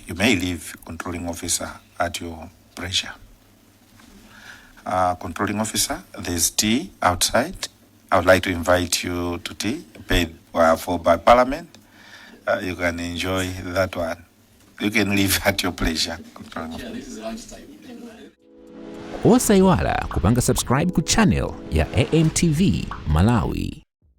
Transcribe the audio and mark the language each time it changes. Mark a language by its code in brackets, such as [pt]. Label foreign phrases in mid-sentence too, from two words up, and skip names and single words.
[en] You may leave, controlling officer, at your pleasure. Controlling officer, there's tea outside. I would like to invite you to tea paid for by Parliament. You can enjoy that one. You can leave at your pleasure. Controlling officer. [ny] Osaiwala kupanga subscribe ku channel ya AMTV Malawi.